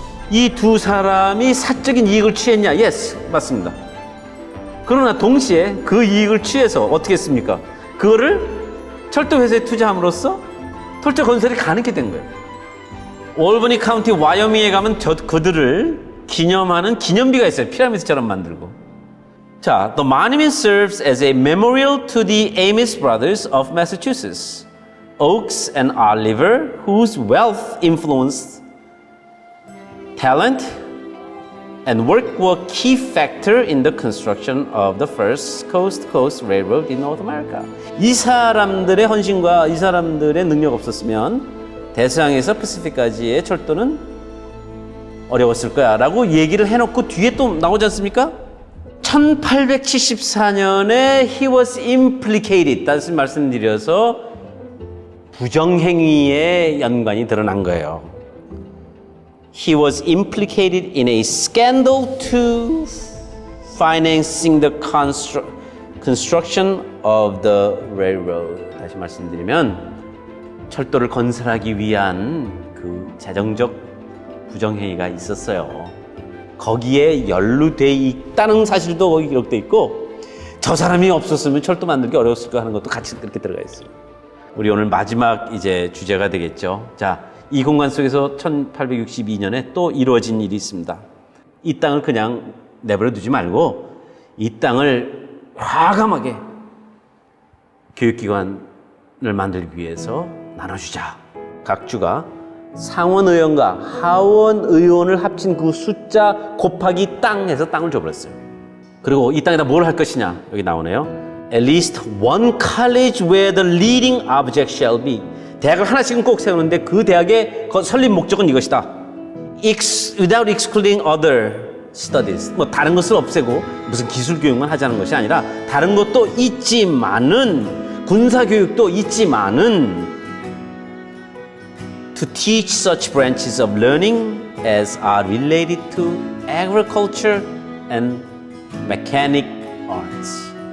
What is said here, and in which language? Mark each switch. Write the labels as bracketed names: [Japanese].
[Korean] 이 두 사람이 사적인 이익을 취했냐? 예스, 맞습니다. 그러나 동시에 그 이익을 취해서 어떻게 했습니까? 그거를 철도회사에 투자함으로써 철도 건설이 가능하게 된 거예요. 올버니 카운티 와이어밍에 가면 그들을 기념하는 기념비가 있어요. 피라미드처럼 만들고. [English] 자, the monument serves as a memorial to the Amis brothers of Massachusetts, Oakes and Oliver, whose wealth, influence, talent, and work were key factor in the construction of the first coast-to-coast railroad in North America. [Korean] 이 사람들의 헌신과 이 사람들의 능력 없었으면 대서양에서 패시픽까지의 철도는 어려웠을 거야 라고 얘기를 해놓고 뒤에 또 나오지 않습니까? 1874년에 [English] he was implicated [Korean] 다시 말씀드려서 부정행위의 연관이 드러난 거예요. [English] He was implicated in a scandal to financing the construction of the railroad. [Korean] 다시 말씀드리면 철도를 건설하기 위한 그 재정적 부정행위가 있었어요. 거기에 연루돼 있다는 사실도 거기 기록돼 있고 저 사람이 없었으면 철도 만들기 어려웠을 거 하는 것도 같이 그렇게 들어가 있어요. 우리 오늘 마지막 이제 주제가 되겠죠. 자, 이 공간 속에서 1862년에 또 이루어진 일이 있습니다. 이 땅을 그냥 내버려 두지 말고 이 땅을 과감하게 교육기관을 만들기 위해서 나눠주자. 각 주가 상원의원과 하원의원을 합친 그 숫자 곱하기 땅 해서 땅을 줘버렸어요. 그리고 이 땅에다 뭘 할 것이냐 여기 나오네요. [English] At least one college where the leading object shall be. [Korean] 대학을 하나씩은 꼭 세우는데 그 대학의 설립 목적은 이것이다. [English] Without excluding other studies. [Korean] 뭐 다른 것을 없애고 무슨 기술 교육만 하자는 것이 아니라 다른 것도 있지만은 군사 교육도 있지만은 [English] to teach such branches of learning as are related to agriculture and mechanic arts.